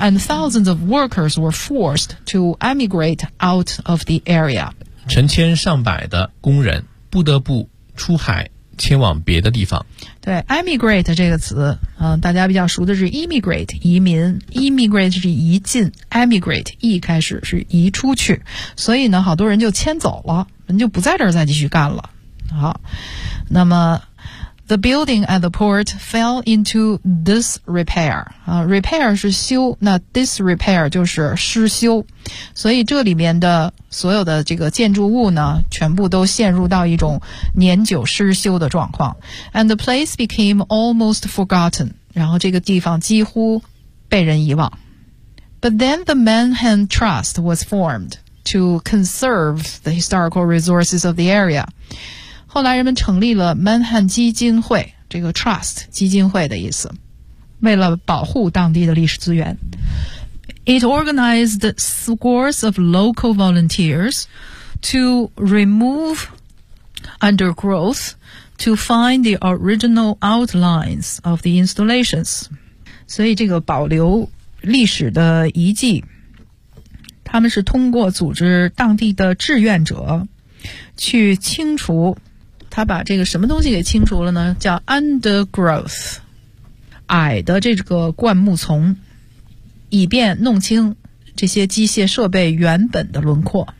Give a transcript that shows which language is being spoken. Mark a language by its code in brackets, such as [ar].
[en] And thousands of workers were forced to emigrate out of the area. [zh] 成千上百的工人不得不出海迁往别的地方。对 ，emigrate 这个词，大家比较熟的是 emigrate 移民 ，emigrate 是移进 ，emigrate 一开始是移出去，所以呢，好多人就迁走了，人就不在这儿再继续干了。好，那么。 [en] The building at the port fell into disrepair. [zh] Repair 是修，那 disrepair 就是失修。所以这里面的所有的这个建筑物呢，全部都陷入到一种年久失修的状况。 [en] And the place became almost forgotten. [zh] 然后这个地方几乎被人遗忘。 [en] But then the Manhattan Trust was formed to conserve the historical resources of the area. [zh] 后来人们成立了 Manhattan 基金会，这个 Trust 基金会的意思，为了保护当地的历史资源。 [en] It organized scores of local volunteers to remove undergrowth to find the original outlines of the installations. [zh] 所以这个保留历史的遗迹，他们是通过组织当地的志愿者去清除，他把这个什么东西给清除了呢？叫 undergrowth， 矮的这个灌木丛，以便弄清这些机械设备原本的轮廓。